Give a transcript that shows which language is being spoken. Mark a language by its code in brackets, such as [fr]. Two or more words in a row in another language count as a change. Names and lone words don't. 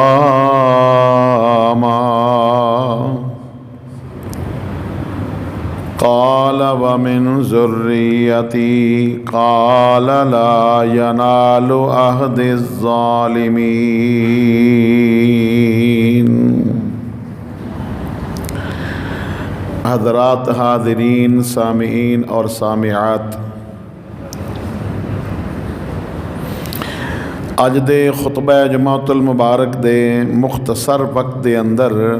[ar] إماما قال ومن ذريتي قال لا ينال عهدي الظالمين. [pa] حضرات حاضرین، سامعین اور سامعات، اج دے خطبہ جمعۃ المبارک دے مختصر وقت دے اندر